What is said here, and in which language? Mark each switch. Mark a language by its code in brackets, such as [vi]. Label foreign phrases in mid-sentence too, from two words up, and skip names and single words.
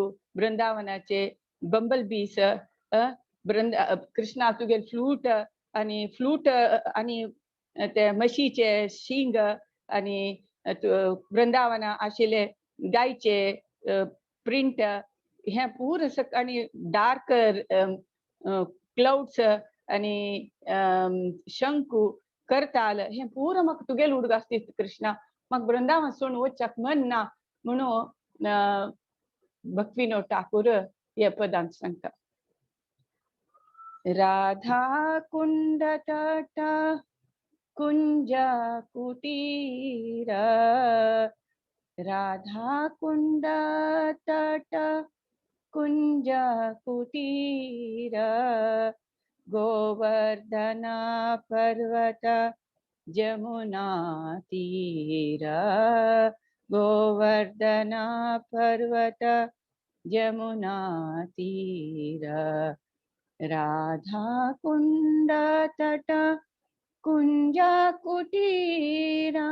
[kok] वृंदावनाचे [en] bumble bees, [kok] कृष्णा तुगेल फ्लूट आणि ते म्हशीचे शिंग आणि वृंदावना आशिल्ले गायचे प्रिंट हे पूर आणि [en] dark clouds [kok] आणि शंकू करताल हे पूर म्हाका तुगेल उडगास दिता कृष्णा. म्हाका वृंदावन सोडून वचपाक मन ना म्हणून भक्तिविनोद ठाकूर हे पदांत सांगता. [bn] রাধা কুণ্ড তট কুঞ্জ কুটীর, রাধা কুণ্ড তট কুঞ্জ কুটীর, গোবর্ধন পর্বত যমুনা তীর, গোবর্ধন পর্বত যমুনা তীর, রাধা কুণ্ড তট কুঞ্জ কুটীর,